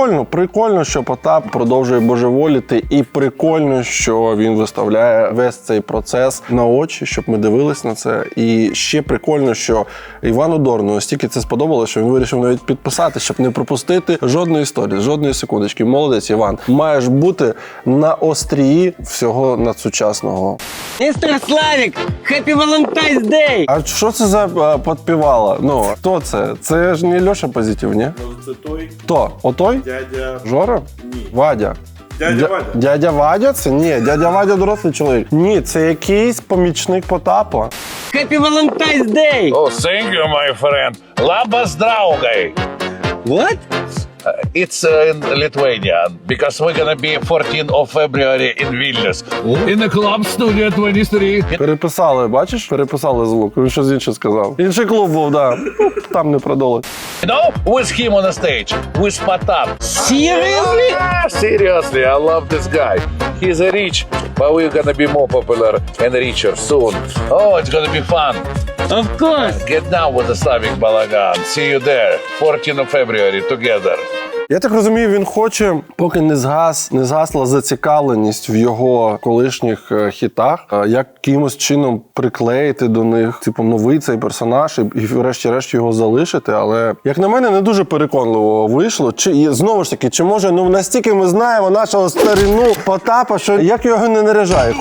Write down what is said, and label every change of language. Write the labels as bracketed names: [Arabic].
[Ukrainian] Прикольно, що Потап продовжує божеволіти, і прикольно, що він виставляє весь цей процес на очі, щоб ми дивились на це. І ще прикольно, що Івану Дорну стільки це сподобалося, що він вирішив навіть підписати, щоб не пропустити жодної історії, жодної секундочки. Молодець, Іван. Маєш бути на острії всього надсучасного. [English] Містер Славік, Happy Valentine's Day! [Ukrainian] А що це за підпівала? Ну, хто це? Це ж не Льоша Позитив, ні? Це той Хто? Отой? дядя... Жора? Ні. Вадя. Дядя Вадя. Дядя Вадя це? Ні, дядя Вадя дорослий чоловік. Ні, це якийсь помічник Потапа. [English] Happy Valentine's Day! Oh, thank you, my friend. [Lithuanian] Labas draugai. [English] What? It's in Lithuanian because we're gonna be 14th of February in Vilnius. In the club studio 23. [Ukrainian] Переписали, бачиш? Переписали звук. Він щось інше сказав. Інший клуб був, да. Там не продали. [English] You know, with him on the stage, with Potap. Seriously? Seriously, I love this guy. He's a rich, but we're gonna be more popular and richer soon. Oh, it's gonna be fun. Of course. Get down with the Slavic Balagan. See you there, 14th of February, together. [Ukrainian] Я так розумію, він хоче, поки не згасла зацікавленість в його колишніх хітах, якимось чином приклеїти до них, типу, новий цей персонаж і врешті-решт його залишити. Але, як на мене, не дуже переконливо вийшло. Чи знову ж таки, чи може, настільки ми знаємо нашого старину Потапа, що як його не наряжає?